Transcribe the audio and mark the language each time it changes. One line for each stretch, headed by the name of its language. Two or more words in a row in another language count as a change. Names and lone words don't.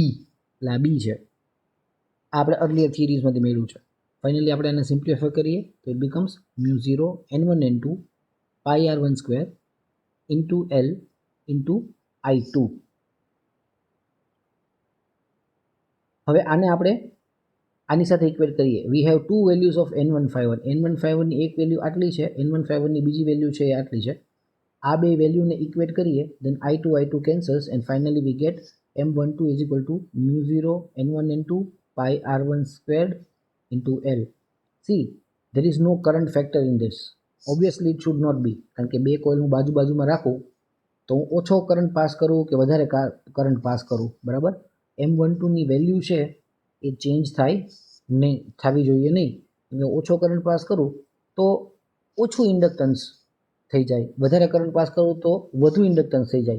Gujarati: એટલે આ B છે. આ આપણે
English: earlier theoriesમાંથી
Gujarati: મેળવ્યું છે. ફાઇનલી આપણે એને સિમ્પ્લિફાય કરીએ તો
English: it becomes mu0 N1 N2 pi r1 square into L into I2.
Gujarati: હવે આને આપણે આની સાથે ઇક્વેટ કરીએ.
English: We have two values of N151.
Gujarati: N151 ની એક વેલ્યુ આટલી છે, N151 ની બીજી વેલ્યુ છે એ આટલી છે. આ બે વેલ્યુને ઇક્વેટ કરીએ,
English: then I2 cancels and finally we get M12 is equal to mu0 N1 N2 pi r1 squared into L. See, there is no current factor in this. Obviously it should not be,
Gujarati: કારણ કે બે કોઇલ હું બાજુમાં રાખું તો હું ઓછો
English: current pass
Gujarati: કરું કે વધારે
English: current pass
Gujarati: કરું, બરાબર. M12 ની વેલ્યુ છે એ ચેન્જ થવી જોઈએ નહીં. ઓછો
English: current pass
Gujarati: કરું તો ઓછું ઇન્ડક્ટન્સ થઈ જાય, વધારે
English: current pass
Gujarati: કરું તો વધુ ઇન્ડક્ટન્સ થઈ જાય.